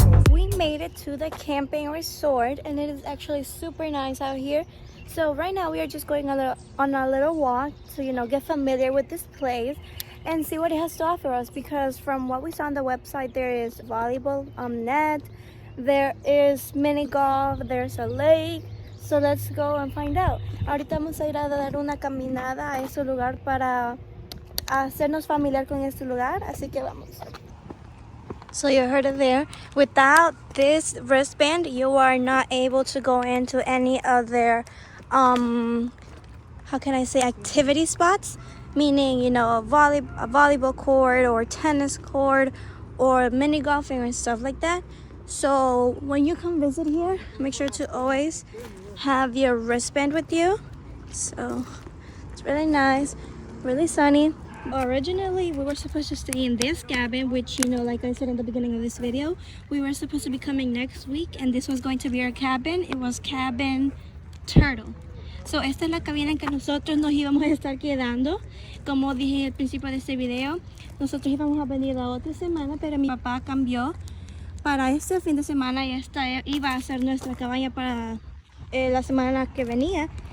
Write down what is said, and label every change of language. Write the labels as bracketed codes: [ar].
[en] We made it to the camping resort and it is actually super nice out here. So right now we are just going on a little walk to get familiar with this place and see what it has to offer us, because from what we saw on the website there is volleyball net, there is mini golf, there's a lake. So let's go and find out. [es] Ahorita vamos a ir a dar una caminada a ese lugar para hacernos familiar con este lugar, así que vamos. [en] So you heard it there. Without this wristband, you are not able to go into any other how can I say, activity spots, meaning a volleyball court or tennis court or mini golfing and stuff like that. So when you come visit here, make sure to always have your wristband with you. So it's really nice, really sunny. Originally, we were supposed to stay in this cabin, which, you know, like I said in the beginning of this video, we were supposed to be coming next week, and this was going to be our cabin. It was Cabin Turtle. [es] So, esta es la cabina en que nosotros nos íbamos a estar quedando. Como dije al principio de este video, nosotros íbamos a venir la otra semana, pero mi papá cambió para este fin de semana y esta iba a ser nuestra cabaña para la semana que venía.